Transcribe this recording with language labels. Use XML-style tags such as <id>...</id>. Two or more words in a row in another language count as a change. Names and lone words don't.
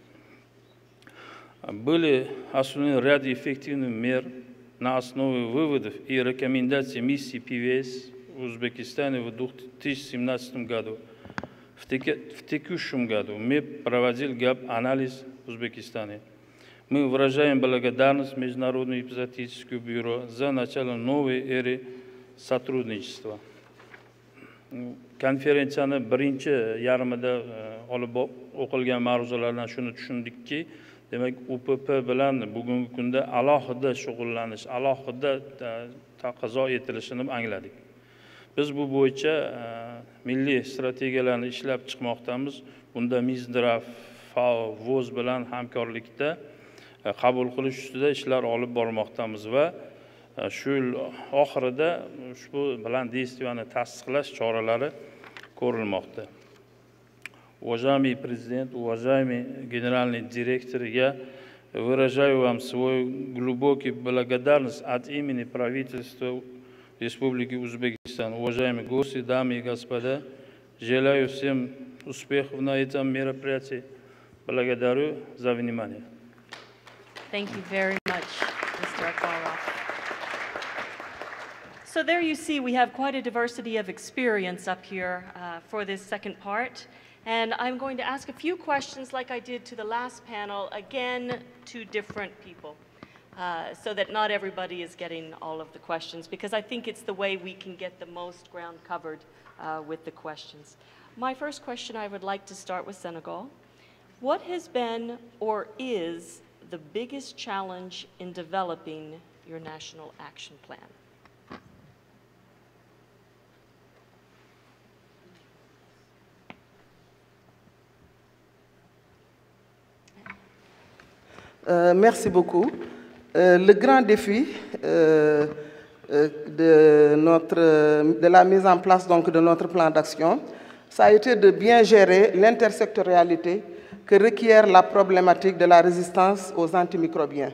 <ru>Были осуществлены ряд эффективных мер на основе выводов и рекомендаций миссии ПВС в Узбекистане в 2017 году. В текущем году мы проводили гап-анализ в Узбекистане. Мы выражаем благодарность Международному эпизоотическому бюро за начало новой эры сотрудничества.</ru> <uz>Konferensiyani birinchi yarmida olib o'qilgan ma'ruzalardan shuni tushundikki, demak UPP bilan bugungi kunda alohida shug'ullanish, alohida taqozo etilishini angladik. Biz bu bo'yicha milliy strategiyalarni ishlab chiqmoqdamiz. Bunda Ministre, FAO, VOZ bilan hamkorlikda qabul qilish ustida ishlar olib bormoqdamiz va shu yil oxirida ushbu bilan действияni tasdiqlash choralari ko'rilmoqda.</uz> <ru>Уважаемый президент, уважаемый генеральный директор, я выражаю вам свою глубокую благодарность от имени правительства Республики Узбекистан. Уважаемые гости, дамы и господа, желаю всем успехов на этом мероприятии. Благодарю за внимание.</ru> <en>Thank you very much, Mr. Akbarov. So there you see we have quite a diversity of experience up here for this second part. And I'm going to ask a few questions like I did to the last panel, again, to different people, so that not everybody is getting all of the questions, because I think it's the way we can get the most ground covered with the questions. My first question, I would like to start with Senegal. What has been or is the biggest challenge in developing your national action plan?</en> <fr>Merci beaucoup. Le grand défi de la mise en place donc, de notre plan d'action, ça a été de bien gérer l'intersectorialité que requiert la problématique de la résistance aux antimicrobiens.</fr>